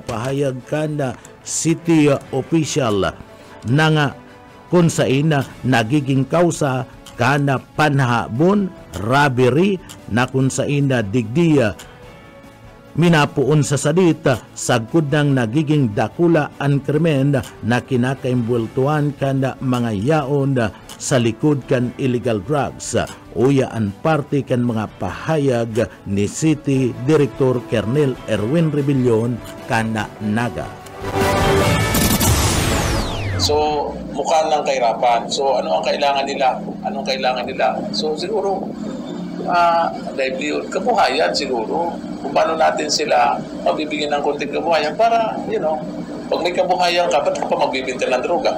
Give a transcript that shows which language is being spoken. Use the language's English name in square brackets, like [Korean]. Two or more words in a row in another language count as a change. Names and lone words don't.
[Bikol] pahayag kan city official na nga kung saan nagiging kausa kana panhabon, robbery na kung saan na digdiya minapuon sa sadita sagkod ng nagiging dakula ang krimen na kinakaimbultuan kana mga yaon sa likod kan illegal drugs. Uya ang parte kan mga pahayag ni City Director Colonel Erwin Rebillon kana Naga. [Filipino] So, mukha ng kahirapan. So, ano ang kailangan nila? Anong kailangan nila? So, siguro, livelihood, kabuhayan siguro. Kung paano natin sila mabibigyan ng konting kabuhayan para, pag may kabuhayan ka, ba't ka pa magbibinta ng droga?